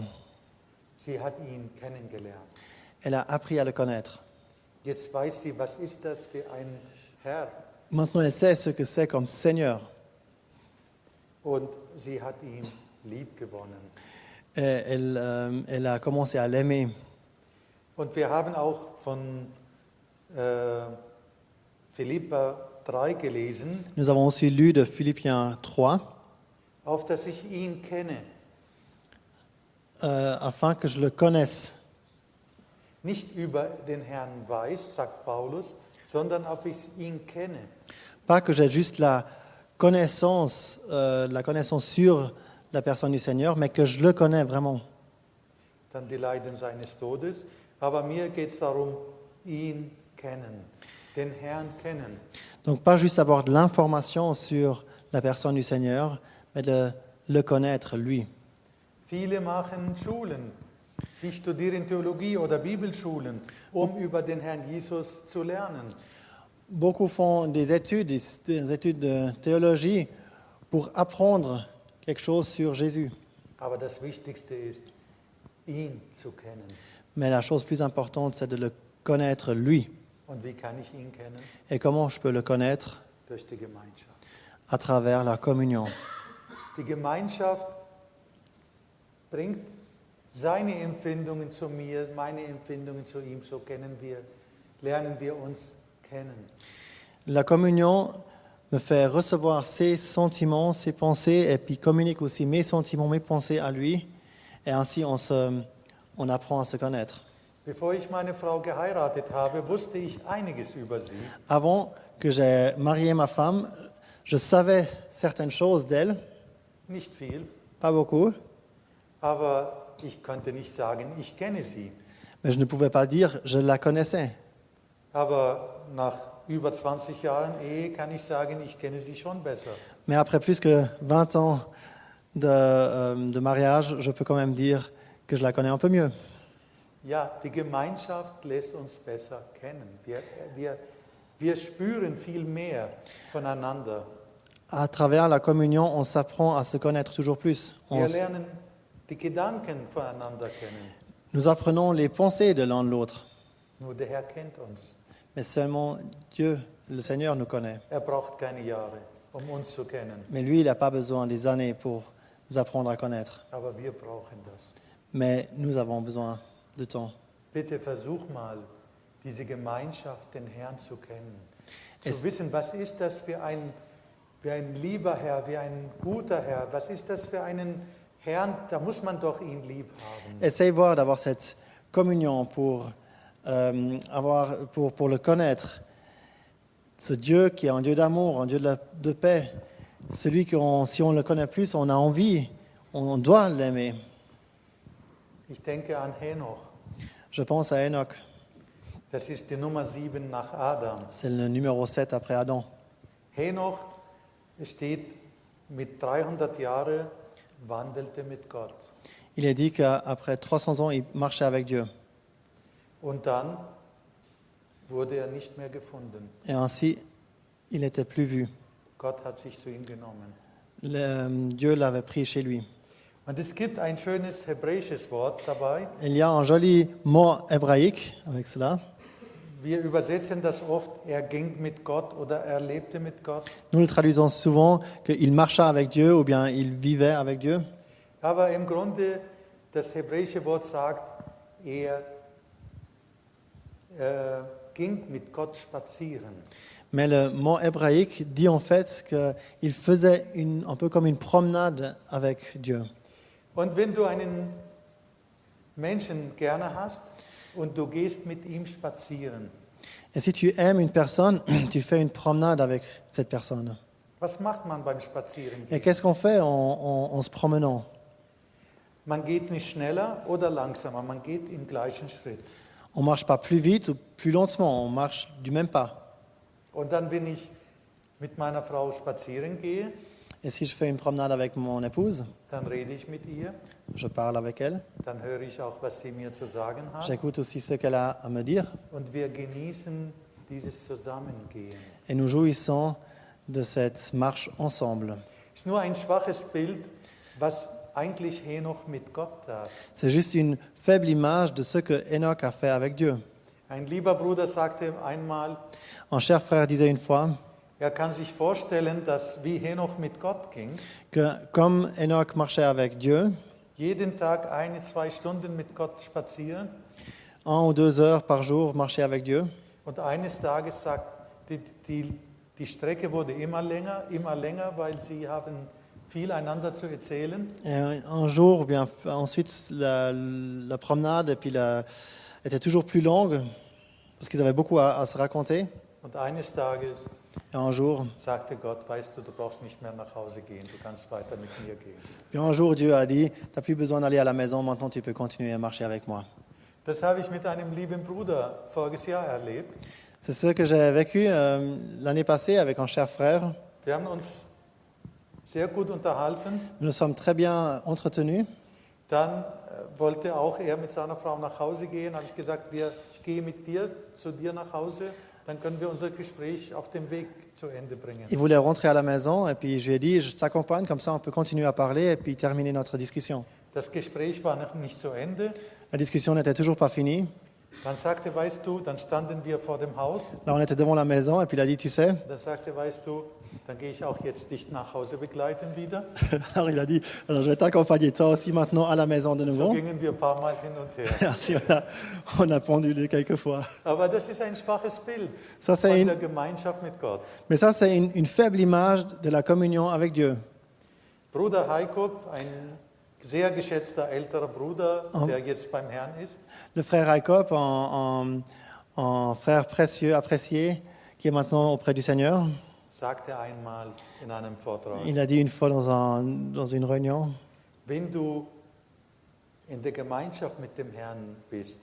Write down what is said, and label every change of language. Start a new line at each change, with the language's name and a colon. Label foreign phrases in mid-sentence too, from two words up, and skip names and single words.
German: Sie hat ihn kennengelernt.
French: Elle a appris à le connaître.
German: Jetzt weiß sie, was ist das für ein Herr?
French: Maintenant, elle sait ce que c'est comme Seigneur.
German: Und sie hat ihn lieb gewonnen.
French: Et elle a commencé à l'aimer.
German: Und wir haben auch von Philipper 3 gelesen,
French: Nous avons aussi lu de Philippiens 3,
German: auf dass ich ihn kenne.
French: afin que je le connaisse.
German: Nicht über den Herrn weiß, sagt Paulus, sondern auf ich ihn kenne.
French: Pas que j'ai juste la connaissance sur la personne du Seigneur, mais que je le connais vraiment.
German: Dann die Leiden seines Todes. Aber mir geht es darum, ihn kennen, den Herrn kennen.
French: Donc pas juste avoir de l'information sur la personne du Seigneur, mais de le connaître, lui.
German: Viele machen Schulen. Sie studieren Theologie oder Bibelschulen, um über den Herrn Jesus zu lernen.
French: Beaucoup font des études de théologie pour apprendre quelque chose sur Jésus.
German: Aber das Wichtigste ist, ihn zu kennen.
French: Mais la chose plus importante, c'est de le connaître, lui.
German: Und wie kann ich ihn kennen?
French: Et comment je peux le connaître?
German: Durch die Gemeinschaft.
French: À travers la communion.
German: Die Gemeinschaft bringt seine Empfindungen zu mir, meine Empfindungen zu ihm, so lernen wir uns kennen.
French: La communion me fait recevoir ses sentiments, ses pensées, et puis communique aussi mes sentiments, mes pensées à lui. Et ainsi, on apprend à se connaître.
German: Bevor ich meine Frau geheiratet habe, wusste ich einiges über sie.
French: Avant que j'ai marié ma femme, je savais certaines choses d'elle,
German: Nicht viel,
French: pas beaucoup,
German: aber ich konnte nicht sagen, ich kenne sie.
French: mais je ne pouvais pas dire je la connaissais.
German: Aber nach über 20 Jahren Ehe kann ich sagen, ich kenne sie schon besser.
French: Mais après plus que 20 ans de mariage, je peux quand même dire que je la connais un peu mieux.
German: Ja, die Gemeinschaft lässt uns besser kennen. Wir spüren viel mehr voneinander.
French: À travers la communion, on s'apprend à se connaître toujours plus.
German: Wir lernen die Gedanken voneinander kennen.
French: Nous apprenons les pensées de l'un de l'autre.
German: Nur der Herr kennt uns.
French: Mais seulement Dieu, le Seigneur, nous connaît.
German: Er braucht keine Jahre, uns zu kennen.
French: Mais lui, il n'a pas besoin des années pour nous apprendre à connaître.
German: Aber wir brauchen das.
French: Mais nous avons besoin de temps.
German: Bitte versuch mal, diese Gemeinschaft, den Herrn zu kennen. Zu Es- wissen, was ist das für ein lieber Herr, wie ein guter Herr. Was ist das für einen Herrn, da muss man doch ihn lieb haben.
French: Essaye voir d'avoir cette communion pour le connaître. Ce Dieu qui est un Dieu d'amour, un Dieu de paix. Celui que si on le connaît plus, on a envie, on doit l'aimer.
German: Ich denke an Henoch.
French: Je pense à Enoch.
German: Das ist die Nummer 7 nach Adam.
French: C'est le numéro 7 après Adam.
German: Henoch steht mit 300 Jahren, wandelte mit Gott.
French: Il est dit qu'après 300 ans, il marchait avec Dieu.
German: Und dann wurde er nicht mehr gefunden.
French: Et ainsi, il n'était plus vu.
German: Gott hat sich zu ihm genommen.
French: Dieu l'avait pris chez lui.
German: Und es gibt ein schönes hebräisches Wort dabei,
French: Il y a un joli mot hébraïque avec cela.
German: wir übersetzen das oft, er ging mit Gott oder er lebte mit Gott.
French: Nous le traduisons souvent qu'il marcha avec Dieu ou bien il vivait avec Dieu.
German: Aber im Grunde, das hebräische Wort sagt, er ging mit Gott spazieren.
French: Mais le mot hébraïque dit en fait qu'il faisait un peu comme une promenade avec Dieu.
German: Und wenn du einen Menschen gerne hast und du gehst mit ihm spazieren,
French: Et si tu aimes une personne, tu fais une promenade avec cette personne.
German: was macht man beim Spazierengehen?
French: Et qu'est-ce qu'on fait en se promenant?
German: Man geht nicht schneller oder langsamer, man geht im gleichen Schritt.
French: On ne marche pas plus vite ou plus lentement, on marche du même pas.
German: Und dann, wenn ich mit meiner Frau spazieren gehe,
French: Et si je fais une promenade avec mon épouse,
German: dann rede ich mit ihr,
French: je parle avec elle,
German: dann höre ich auch, was sie mir zu sagen hat
French: j'écoute aussi ce qu'elle a à me dire
German: und wir genießen dieses Zusammengehen.
French: et nous jouissons de cette marche ensemble.
German: Ist nur ein schwaches Bild, was eigentlich Henoch mit Gott tat.
French: C'est juste une faible image de ce que Enoch a fait avec Dieu.
German: Ein lieber Bruder sagte einmal,
French: Un cher frère disait une fois
German: er kann sich vorstellen, dass wie Henoch mit Gott ging,
French: que comme Enoch marchait avec Dieu,
German: jeden Tag 1-2 Stunden mit Gott spazieren
French: 1 ou 2 heures par jour marcher avec Dieu,
German: und eines Tages sagt, die Strecke wurde immer länger, weil sie haben viel einander zu erzählen.
French: et un jour, bien ensuite, la promenade et puis était toujours plus longue parce qu'ils avaient beaucoup à se raconter.
German: Und eines Tages
French: Et un jour,
German: sagte Gott, weißt du, du brauchst nicht mehr nach Hause gehen, du kannst weiter mit mir gehen.
French: puis un jour, Dieu a dit, tu n'as plus besoin d'aller à la maison, maintenant tu peux continuer à marcher avec moi.
German: Das habe ich mit einem lieben Bruder voriges Jahr erlebt.
French: C'est ce que j'ai vécu l'année passée avec un cher frère.
German: Wir haben uns sehr gut unterhalten.
French: Nous nous sommes très bien entretenus.
German: Dann wollte auch er mit seiner Frau nach Hause gehen. Habe ich gesagt, ich gehe mit dir zu dir nach Hause, dann können wir unser Gespräch auf dem Weg zu Ende bringen.
French: Il voulait rentrer à la maison et puis je lui ai dit, je t'accompagne, comme ça on peut continuer à parler et puis terminer notre discussion.
German: Das Gespräch war noch nicht zu Ende.
French: La discussion n'était toujours pas finie.
German: Dann sagte, weißt du, dann standen wir vor dem Haus.
French: Là, on était devant la maison et puis il a dit, tu sais,
German: Dann sagte, weißt du, dann gehe ich auch jetzt dich nach Hause begleiten wieder.
French: alors il a dit, alors je vais t'accompagner toi aussi maintenant à la maison de
German: So
French: nouveau.
German: gingen wir ein paar Mal hin und her.
French: Merci, on a pendulé quelques fois.
German: Aber das ist ein schwaches Bild
French: Ça, c'est
German: von
French: une-
German: der Gemeinschaft mit Gott.
French: Mais ça, c'est une faible image de la communion avec Dieu.
German: Bruder Heiko, ein sehr geschätzter älterer Bruder, der jetzt beim Herrn ist,
French: Le frère Jacob, un frère précieux, apprécié, qui est maintenant auprès du Seigneur,
German: sagte einmal in einem Vortrag,
French: il a dit une fois dans une réunion,
German: wenn du in der Gemeinschaft mit dem Herrn bist